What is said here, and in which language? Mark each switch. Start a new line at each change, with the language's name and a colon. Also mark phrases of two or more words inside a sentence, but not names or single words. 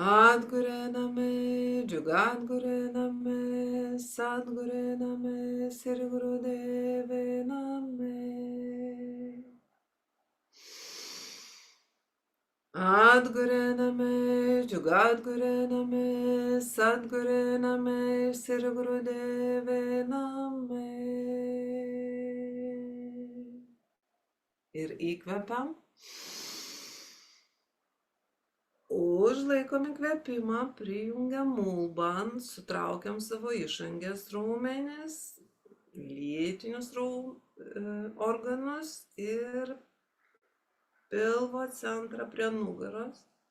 Punjabi: ਆਦਿਗੁਰੇਨਮਹ, ਜੁਗਾਦਿਗੁਰੇਨਮਹ, ਸਤਿਗੁਰੇਨਮਹ, ਸਿਰੀਗੁਰਦੇਵੇ ਨਮਹ. ਆਦਿਗੁਰੇਨਮਹ, ਜੁਗਾਦਿਗੁਰੇਨਮਹ, ਸਤਿਗੁਰੇਨਮਹ, ਸਿਰੀਗੁਰਦੇਵੇ ਨਮਹ.
Lithuanian: Ir įkvepiam. Užlaikom įkvėpimą, prijungiam mulban, sutraukiam savo išangės raumenis, lytinius organus ir pilvo centrą prie nugaros.